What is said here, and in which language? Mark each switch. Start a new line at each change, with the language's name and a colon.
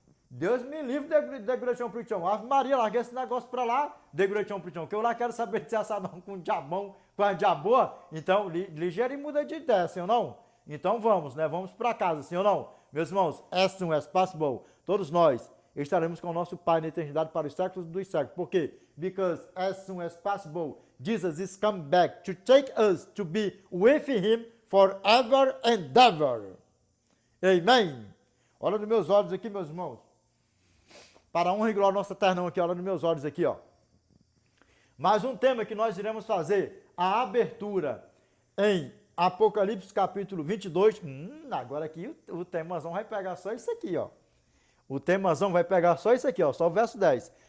Portuguese: Deus me livre de Gretchen Prichon. Ave Maria, larguei esse negócio para lá, de Gretchen Prichon, que eu lá quero saber de ser assadão com o diabão, com a diaboa. Então, ligeiro e muda de ideia, sim ou não? Então vamos, né? Vamos para casa, sim ou não? Meus irmãos,
English: as soon as possible,
Portuguese: todos nós estaremos com o nosso Pai na eternidade para os séculos dos séculos. Por quê?
English: Because as soon as possible, Jesus is come back to take us to be with Him forever and ever. Amen.
Portuguese: Olha nos meus olhos aqui, meus irmãos. Para a honra e glória do nosso eternão aqui, olha nos meus olhos aqui, ó. Mais um tema que nós iremos fazer, a abertura em Apocalipse capítulo 22. Agora aqui o temazão vai pegar só isso aqui, ó. O temazão vai pegar só isso aqui, ó, só o verso 10.